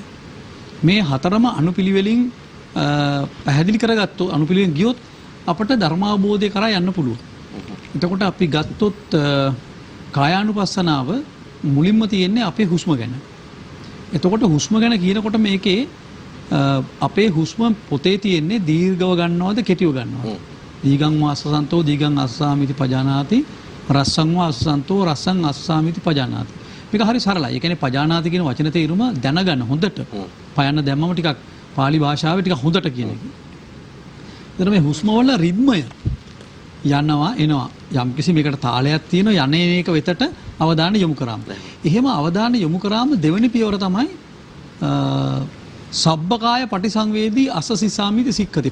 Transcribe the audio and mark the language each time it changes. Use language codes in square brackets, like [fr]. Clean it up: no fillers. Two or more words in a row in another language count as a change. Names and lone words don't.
[si] මේ හතරම අනුපිළිවෙලින් පැහැදිලි කරගත්තොත් අනුපිළිවෙලින් ගියොත් අපට ධර්මාවබෝධය කරා යන්න පුළුවන්. එතකොට අපි ගත්තොත් කායානුපස්සනාව මුලින්ම තියෙන්නේ අපේ හුස්ම ගැන. එතකොට හුස්ම ගැන කියනකොට මේකේ අපේ හුස්ම පොතේ තියෙන්නේ දීර්ඝව ගන්නවද කෙටිව ගන්නවද? [pi] දීගං වාසසන්තෝ දීගං අස්සාමිති පජානාති රස්සං වාසසන්තෝ රස්සං අස්සාමිති පජානාති. [si] මේක හරි සරලයි. ඒ කියන්නේ පජානාති කියන වචන තේරුම දැනගන්න හොඳට. පයන්න දැම්මම ටිකක් පාලි භාෂාවේ ටිකක් හොඳට කියන එක. එතන මේ හුස්ම වල රිද්මය යනවා එනවා යම් කිසි මේකට තාලයක් තියෙනවා යන්නේ මේක වෙතට අවධානය යොමු කරාම. එහෙම අවධානය යොමු කරාම දෙවෙනි පියවර තමයි [pi] සබ්බකාය පටිසංවේදී අසසිසාමිති සික්ඛති.